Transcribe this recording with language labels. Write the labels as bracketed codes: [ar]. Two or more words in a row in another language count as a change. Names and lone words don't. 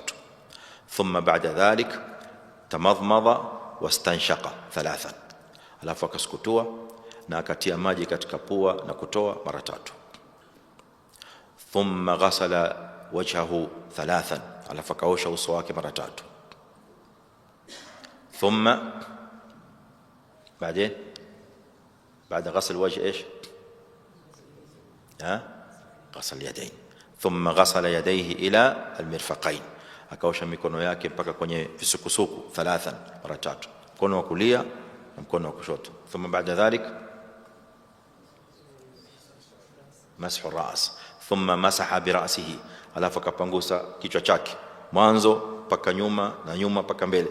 [ar] ثم بعد ذلك تمضمض واستنشق 3, [sw] alafu akasukutua na akatia maji katika pua na kutoa mara 3. [ar] ثم غسل وجهه 3, [sw] alafu akaosha uso wake mara 3. [ar] Thumma بعدين بعد غسل الوجه ايش؟ غسل اليدين. ثم غسل يديه الى المرفقين, [sw] akaosha mikono yake mpaka kwenye visukusuku 3 mara 3, mkono wa kulia na mkono wa kushoto. [ar] ثم بعد ذلك مسح الرأس، ثم مسح برأسه, [sw] alafu akapangusa kichwa chake mwanzo mpaka nyuma na nyuma mpaka mbele.